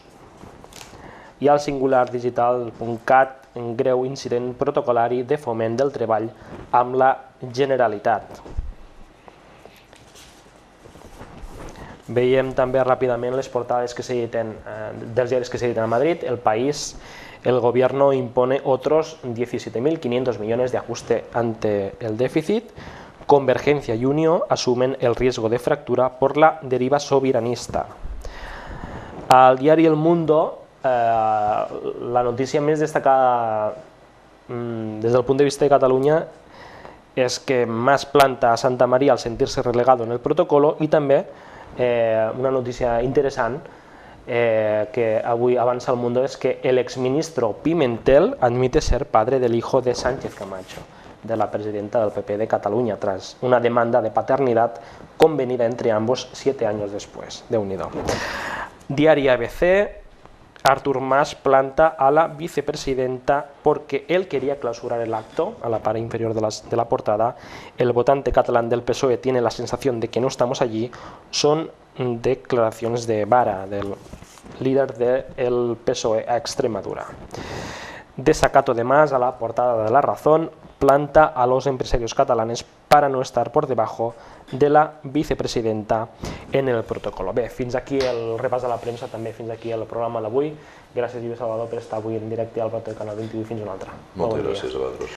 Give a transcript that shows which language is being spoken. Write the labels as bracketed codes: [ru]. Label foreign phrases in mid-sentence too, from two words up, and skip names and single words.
[ca] I al singulardigital.cat, un greu incident protocolari de foment del treball amb la Generalitat. Veiem també ràpidament les portades que s'editen dels diaris que s'editen a Madrid. [es] El País: el gobierno impone otros 17.500 millones de ajuste ante el déficit. Convergencia y Unió asumen el riesgo de fractura por la deriva sobiranista. [ca] Al diari El Mundo, la notícia més destacada des del punt de vista de Catalunya és que [es] Mas planta a Santa María al sentirse relegado en el protocolo [ca] i també una notícia interessant que avui avança al Mundo [es] es que el exministro Pimentel admite ser padre del hijo de Sánchez Camacho, de la presidenta del PP de Cataluña, tras una demanda de paternidad convenida entre ambos 7 años después. [ca] Déu-n'hi-do. [es] Diari ABC: Artur Mas planta a la vicepresidenta porque él quería clausurar el acto. A la parte inferior de la portada, el votante catalán del PSOE tiene la sensación de que no estamos allí. Son declaraciones de Vara, del líder del PSOE a Extremadura. Desacato de Mas, a la portada de La Razón: planta a los empresarios catalanes para no estar por debajo de la vicepresidenta en el protocolo. [ca] Bé, fins aquí el repàs de la premsa, també fins aquí el programa d'avui. Gràcies, Lluís Salvador, per estar avui en directe al plató del Canal 21 i fins una altra. Moltes gràcies a vosaltres.